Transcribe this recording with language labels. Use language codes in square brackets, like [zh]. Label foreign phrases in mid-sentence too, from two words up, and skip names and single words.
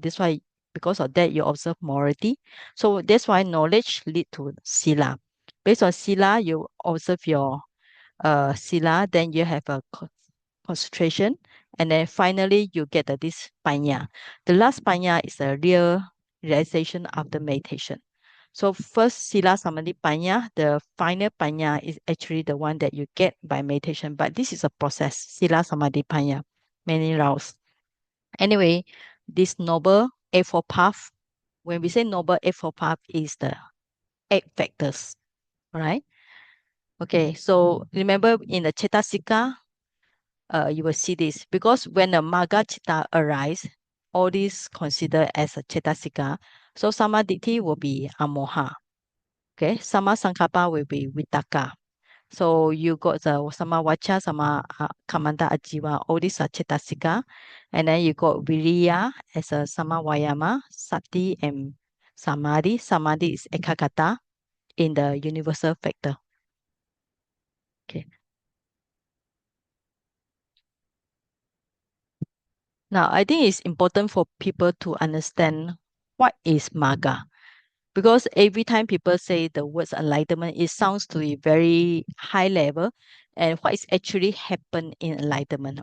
[en] That's why because of that you observe morality. So that's why knowledge lead to sila. Based on sila, you observe your sila, then you have a concentration, and then finally you get this panya. The last panya is a real realization after meditation. So first [pi] sila samadhi panya, [en] the final panya is actually the one that you get by meditation. But this is a process, [pi] sila samadhi panya, [en] many rounds. Anyway, this noble eightfold path. When we say noble eightfold path, is the eight factors. All right. Okay. So remember in the Cetasika, you will see this because when the [pi] Magga Chitta [en] arise, all these considered as a Cetasika. So Samadhi will be Amoha. Okay, [pi] sama sankapa [en] will be vitaka. So you got the [pi] sama vacha, sama kamanta ajiva, [en] all these are cetasika. And then you got viriya as a [pi] sama vayama, [en] sati and samadhi. Samadhi is ekagata in the universal factor. Okay. Now I think it's important for people to understand what is maga. Because every time people say the words enlightenment, it sounds to be very high level and what is actually happened in enlightenment.